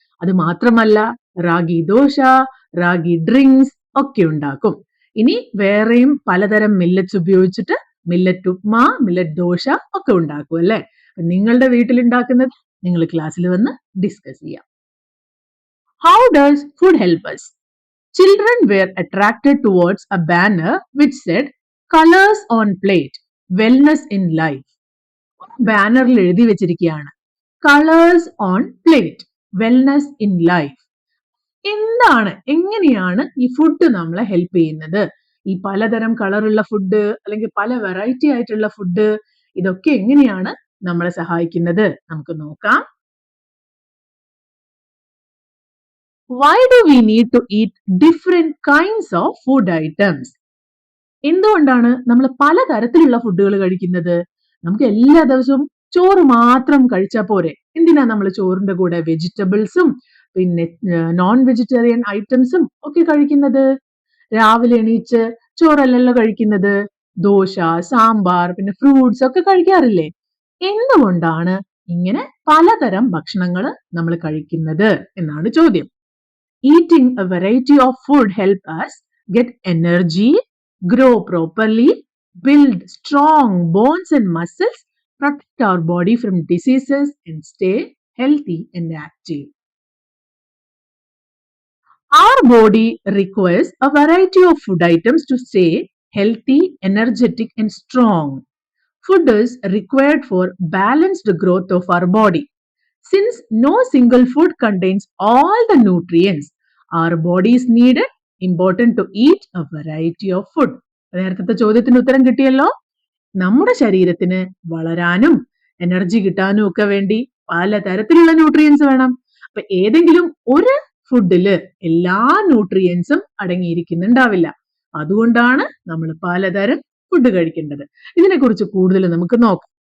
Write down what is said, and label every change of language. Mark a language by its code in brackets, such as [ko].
[ml] അത് മാത്രമല്ല റാഗി ദോശ, റാഗി ഡ്രിങ്ക്സ് ഒക്കെ ഉണ്ടാക്കും. ഇനി വേറെയും പലതരം മില്ലറ്റ്സ് ഉപയോഗിച്ചിട്ട് മില്ലറ്റ് ഉപ്മാ, മില്ലറ്റ് ദോശ ഒക്കെ ഉണ്ടാക്കും അല്ലെ. നിങ്ങളുടെ വീട്ടിൽ ഉണ്ടാക്കുന്നത് നിങ്ങൾ ക്ലാസ്സിൽ വന്ന് ഡിസ്കസ് ചെയ്യാം. [en] How does food help us? Children were attracted towards a banner which said colors on plate, wellness in life. [ml] ബാനറിൽ എഴുതി വെച്ചിരിക്കുകയാണ് [en] Colours on plate, wellness in life. [ml] എന്താണ്, എങ്ങനെയാണ് ഈ ഫുഡ് നമ്മളെ ഹെൽപ്പ് ചെയ്യുന്നത്? ഈ പലതരം കളറുള്ള ഫുഡ് അല്ലെങ്കിൽ പല വെറൈറ്റി ആയിട്ടുള്ള ഫുഡ്, ഇതൊക്കെ എങ്ങനെയാണ് നമ്മളെ സഹായിക്കുന്നത്? നമുക്ക് നോക്കാം. [en] Why do we need to eat different kinds of food items? [ml] എന്തുകൊണ്ടാണ് നമ്മൾ പലതരത്തിലുള്ള ഫുഡുകൾ കഴിക്കുന്നത്? നമുക്ക് എല്ലാ ദിവസവും ചോറ് മാത്രം കഴിച്ചാൽ പോരെ? എന്തിനാ നമ്മൾ ചോറിന്റെ കൂടെ വെജിറ്റബിൾസും പിന്നെ നോൺ വെജിറ്റേറിയൻ ഐറ്റംസും ഒക്കെ കഴിക്കുന്നത്? രാവിലെ എണീച്ച് ചോറല്ലല്ലോ കഴിക്കുന്നത്, ദോശ, സാമ്പാർ, പിന്നെ ഫ്രൂട്ട്സ് ഒക്കെ കഴിക്കാറില്ലേ? എന്തുകൊണ്ടാണ് ഇങ്ങനെ പലതരം ഭക്ഷണങ്ങൾ നമ്മൾ കഴിക്കുന്നത് എന്നാണ് ചോദ്യം. [en] Eating a variety of food help us get energy, grow properly, build strong bones and muscles, protect our body from diseases and stay healthy and active. Our body requires a variety of food items to stay healthy, energetic and strong. Food is required for balanced growth of our body. Since no single food contains all the nutrients our bodies needed, important to eat a variety of food. [ml] നേരത്തെ ചോദ്യത്തിന് ഉത്തരം കിട്ടിയല്ലോ. നമ്മുടെ ശരീരത്തിന് വളരാനും energy കിട്ടാനും ഒക്കെ വേണ്ടി പലതരത്തിലുള്ള ന്യൂട്രിയൻസ് വേണം. അപ്പൊ ഏതെങ്കിലും ഒരു ഫുഡില് എല്ലാ ന്യൂട്രിയൻസും അടങ്ങിയിരിക്കുന്നുണ്ടാവില്ല. അതുകൊണ്ടാണ് നമ്മൾ പലതരം ഫുഡ് കഴിക്കേണ്ടത്. ഇതിനെക്കുറിച്ച് കൂടുതൽ നമുക്ക് നോക്കാം.